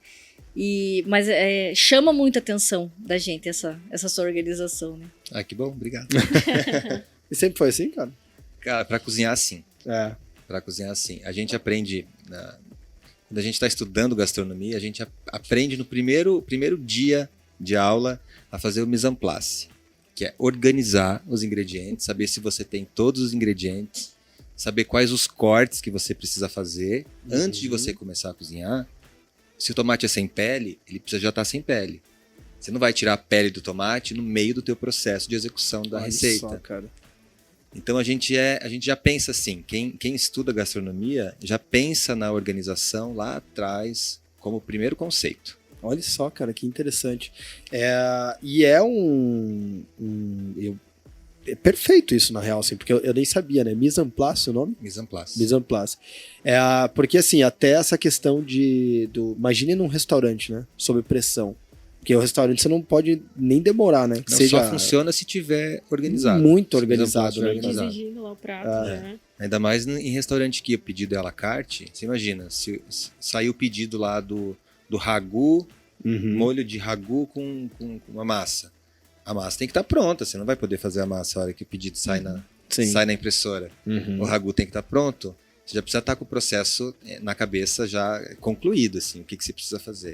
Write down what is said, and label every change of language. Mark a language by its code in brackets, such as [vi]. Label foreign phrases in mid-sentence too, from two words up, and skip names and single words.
[pt] Mas chama muita atenção da gente essa sua organização, né? Ah, que bom, obrigado. E sempre foi assim, cara? Cara, para cozinhar, sim. Para cozinhar, sim. A gente aprende... Quando a gente está estudando gastronomia, a gente aprende no primeiro dia de aula a fazer o [fr] mise en place, [pt] que é organizar os ingredientes, saber se você tem todos os ingredientes, saber quais os cortes que você precisa fazer antes de você começar a cozinhar. Se o tomate é sem pele, ele precisa já estar sem pele. Você não vai tirar a pele do tomate no meio do teu processo de execução da receita. Só, cara. Então a gente já pensa assim, quem estuda gastronomia já pensa na organização lá atrás como primeiro conceito. Olha só, cara, que interessante. É perfeito isso, na real, assim, porque eu nem sabia, né? [fr] Mise en place [pt] o nome? [fr] Mise en place. Mise en place. [pt] Porque, assim, até essa questão imagine num restaurante, né? Sob pressão. Porque o restaurante você não pode nem demorar, né? Só funciona se tiver organizado. Muito organizado, né? Exigindo lá o prato, né? Ainda mais em restaurante que o pedido é [fr] à la carte. [pt] Você imagina, se saiu o pedido lá do ragu, molho de ragu com uma massa. A massa tem que estar pronta, você não vai poder fazer a massa na hora que o pedido sai na impressora. O ragu tem que estar pronto. Você já precisa estar com o processo na cabeça já concluído, assim, o que você precisa fazer.